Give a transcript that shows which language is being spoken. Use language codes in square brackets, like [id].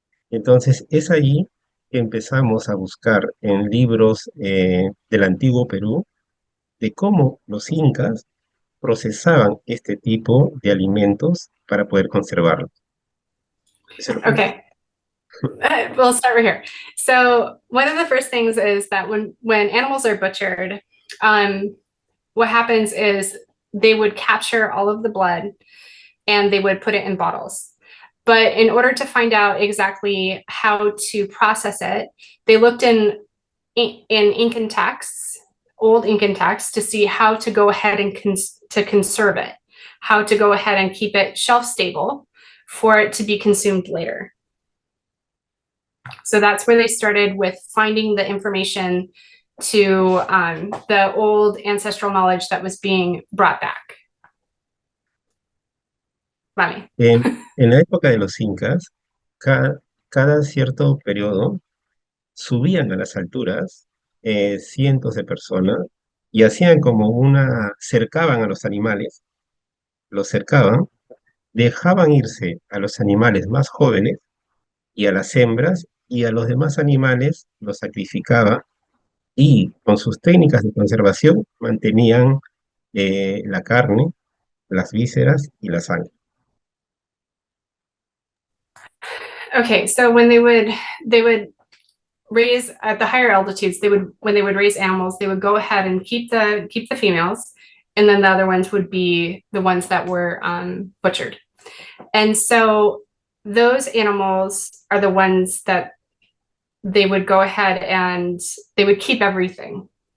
[es] Entonces es allí que empezamos a buscar en libros del antiguo Perú de cómo los incas procesaban este tipo de alimentos para poder conservarlos. [en] Okay. We'll start right here. So one of the first things is that when animals are butchered, what happens is they would capture all of the blood and they would put it in bottles. But in order to find out exactly how to process it, they looked in Incan texts, old Incan texts, to see how to go ahead and to conserve it, how to go ahead and keep it shelf stable for it to be consumed later. So that's where they started with finding the information to the old ancestral knowledge that was being brought back. [es] Vale. En la época de los incas, cada cierto periodo subían a las alturas cientos de personas y hacían cercaban a los animales, los cercaban, dejaban irse a los animales más jóvenes y a las hembras, y a los demás animales los sacrificaba, y con sus técnicas de conservación mantenían la carne, las vísceras y la sangre. [en] Okay, so when they would raise at the higher altitudes, when they would raise animals, they would go ahead and keep the females, and then the other ones would be the ones that were butchered. And so those animals are the ones that they would go ahead and they would keep everything.